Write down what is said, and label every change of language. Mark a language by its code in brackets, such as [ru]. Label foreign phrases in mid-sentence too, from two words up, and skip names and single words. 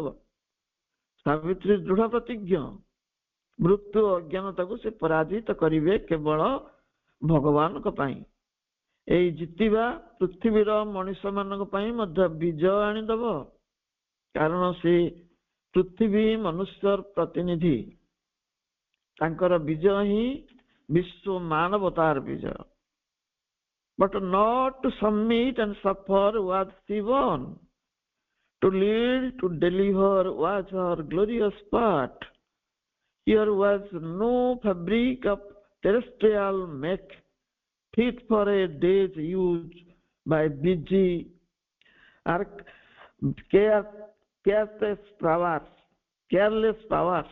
[or] ସାବିତ୍ରୀ ଦୃଢ ପ୍ରତିଜ୍ଞ, ମୃତ୍ୟୁ ଅଜ୍ଞାନତାକୁ ସେ ପରାଜିତ କରିବେ କେବଳ ଭଗବାନଙ୍କ ପାଇଁ। ଏହି ଜିତିବା ପୃଥିବୀର ମଣିଷ ମାନଙ୍କ ପାଇଁ ମଧ୍ୟ ବିଜୟ ଆଣିଦେବ, କାରଣ ସେ ପୃଥିବୀ ମନୁଷ୍ୟର ପ୍ରତିନିଧି। ତାଙ୍କର ବିଜୟ ହିଁ ବିଶ୍ୱ ମାନବତାର ବିଜୟ। [en] But not to submit and suffer was she born. To lead, to deliver was her glorious part. Here was no fabric of terrestrial make, fit for a day's use by busy or careless powers.